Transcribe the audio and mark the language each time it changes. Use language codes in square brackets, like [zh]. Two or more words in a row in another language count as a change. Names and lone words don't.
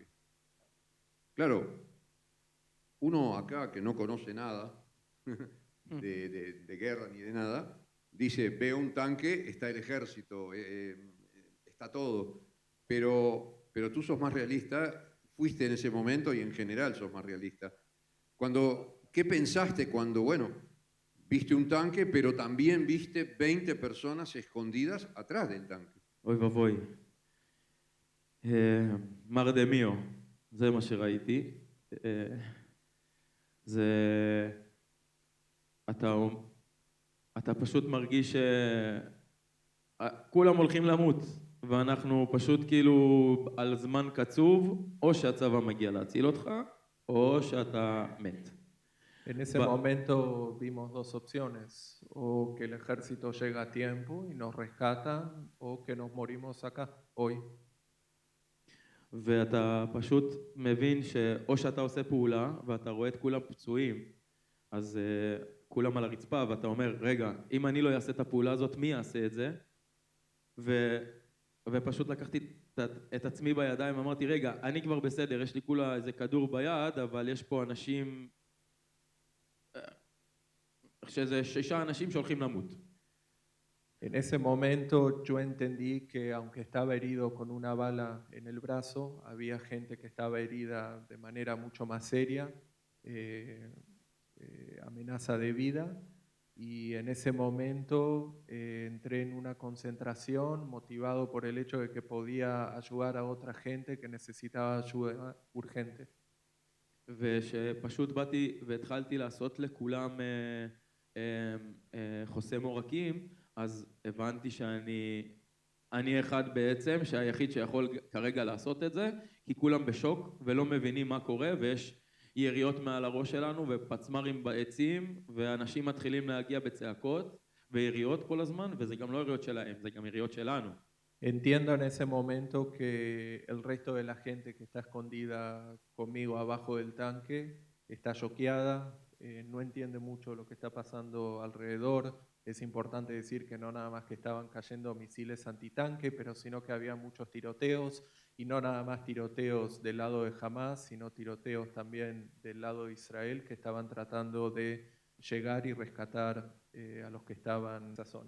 [es] Claro, uno acá que no conoce nada de guerra ni de nada, dice, veo un tanque, está el ejército, está todo. Pero tú sos más realista, fuiste en ese momento y en general sos más realista. ¿Qué pensaste cuando, bueno, viste un tanque, pero también viste 20 personas escondidas atrás del tanque? [he] אוי ואבוי. מר דמיו, זה מה שראיתי. אתה פשוט מרגיש שכולם הולכים למות. ואנחנו פשוט כאילו על זמן קצוב, או שהצבא מגיע להציל אותך, או שאתה מת. [es] En ese momento vimos dos opciones, o que el ejército llega a tiempo y nos rescatan, o que nos morimos acá, hoy. [he] ואתה פשוט מבין שאו שאתה עושה פעולה, ואתה רואה את כולם פצועים, אז כולם על הרצפה, ואתה אומר, רגע, אם אני לא אעשה את הפעולה הזאת, מי יעשה את זה? ופשוט לקחתי את עצמי בידיים, אמרתי, רגע, אני כבר בסדר, יש לי כולה איזה כדור ביד, אבל יש פה אנשים, שזה 6 אנשים שהולכים למות. [es] En ese momento yo entendí que aunque estaba herido con una bala en el brazo, había gente que estaba herida de manera mucho más seria, amenaza de vida. Y en ese momento entré en una concentración motivado por el hecho de que podía ayudar a otra gente que necesitaba ayuda urgente. [he] ושפשוט באתי והתחלתי לעשות לכולם חוסם עורקים, אז הבנתי שאני אחד בעצם, שהיחיד שיכול כרגע לעשות את זה, כי כולם בשוק ולא מבינים מה קורה, ויש יריות מעל הראש שלנו ופצמרים בעצים, ואנשים מתחילים להגיע בצעקות ויריות כל הזמן, וזה גם לא יריות שלהם, זה גם יריות שלנו. [es] Entiendo en ese momento que el resto de la gente que está escondida conmigo abajo del tanque está choqueada, no entiende mucho lo que está pasando alrededor. Es importante decir que no nada más que estaban cayendo misiles antitanque, pero sino que había muchos tiroteos, y no nada más tiroteos del lado de Hamas, sino tiroteos también del lado de Israel, que estaban tratando de llegar y rescatar a los que estaban en esa zona.